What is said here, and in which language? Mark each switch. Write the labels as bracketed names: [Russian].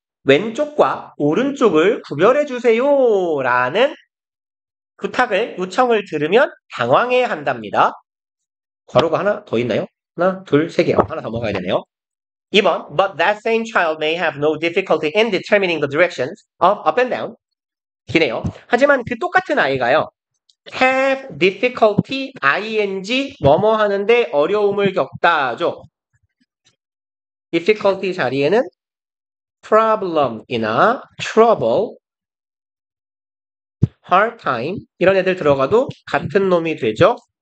[Korean] 왼쪽과 오른쪽을 구별해주세요 라는 요청을 들으면 당황해야 한답니다. 괄호가 하나 더 있나요? 하나, 둘, 세 개요. 하나 더 먹어야 되네요. [English] 2번, but that same child may have no difficulty in determining the directions of up and down. [Korean] 기네요. 하지만 그 똑같은 아이가요. have difficulty, ing, 뭐뭐 하는데 어려움을 겪다죠. difficulty 자리에는 problem이나 trouble, hard time 이런 애들 들어가도 같은 놈이 되죠.